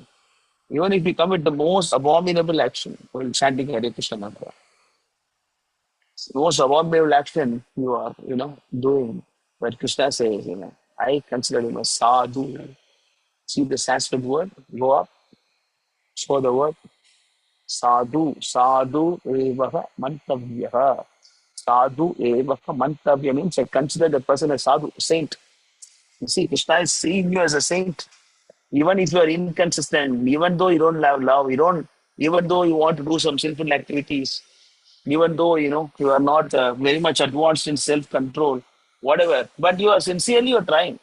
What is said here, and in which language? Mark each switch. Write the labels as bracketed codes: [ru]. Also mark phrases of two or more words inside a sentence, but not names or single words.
[en] Even if you commit the most abominable action, while chanting Hare Krishna mantra, most abominable action you are, doing. But Krishna says, I consider him a sadhu. See the Sanskrit word, go up, show the word sadhu, [sa] sadhu evaha mantavyaha. Sadhu evaha mantavya [en] means I consider the person a sadhu, saint. You see, Krishna is seeing you as a saint. Even if you are inconsistent, even though you don't have love, even though you want to do some sinful activities, even though you are not very much advanced in self-control, whatever, but you are sincerely you're trying.